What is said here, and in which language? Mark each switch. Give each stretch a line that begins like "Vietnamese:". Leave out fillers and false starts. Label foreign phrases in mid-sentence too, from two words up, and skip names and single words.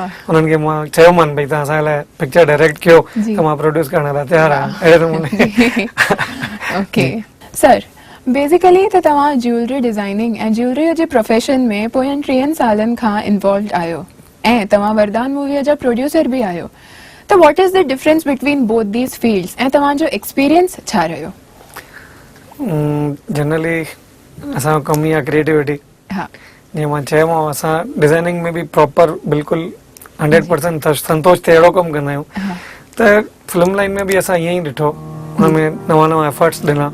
Sindhi: उन्हनि खे मां चयोमानि भई तव्हां असांजे लाइ
English: picture direct
Sindhi: कयो जी त मां प्रोड्यूस करण लाइ तयारु आहियां अहिड़े नमूने
English: okay sir basically
Sindhi: त तव्हां
English: jewellery designing
Sindhi: ऐं ज्वेलरी जे प्रोफेशन में पोयनि 3 सालनि खां इन्वॉल्व आहियो ऐं तव्हां वरदान मूवीअ जा प्रोड्यूसर बि आहियो त
English: what is the difference between both these fields
Sindhi: ऐं तव्हांजो एक्सपीरियंस छा रहियो जनरली असांजो कमु ई आहे क्रिएटिविटी हा जीअं मां चयोमांव असां डिज़ाइनिंग में बि प्रॉपर बिल्कुलु 100% संतोष ते अहिड़ो कमु कंदा आहियूं हा त
English: film line
Sindhi: में बि असां ईअं ई ॾिठो हुनमें नवां नवां एफर्ट्स ॾिना